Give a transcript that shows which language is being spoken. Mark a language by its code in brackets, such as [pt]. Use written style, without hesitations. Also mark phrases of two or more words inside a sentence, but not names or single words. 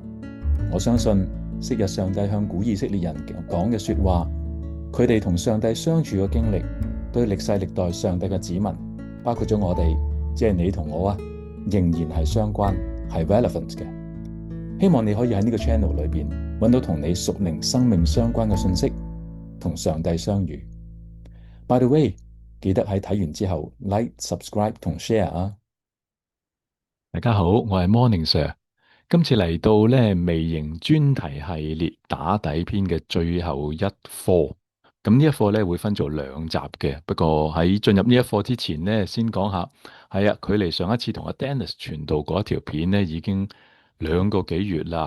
[yue] 我相信昔日上帝向古以色列人講嘅說話，佢哋同上帝相處嘅經歷，對歷世歷代上帝嘅子民，包括咗我哋，即係你同我啊，仍然係相關，係 relevant 嘅。希望你可以喺呢個 channel 裏邊揾到同你屬靈生命相關嘅信息，同上帝相遇。 [en] By the way， [yue] 記得喺睇完之後 [en] like、subscribe [yue] 同 share 啊！大家好，我係 Morning Sir。今次嚟到咧微型專題系列打底篇嘅最後一課。咁呢一課咧會分做兩集嘅。不過喺進入呢一課之前咧，先講下係啊，距離上一次同阿 Dennis 傳道嗰一條片咧，已經2個幾月啦。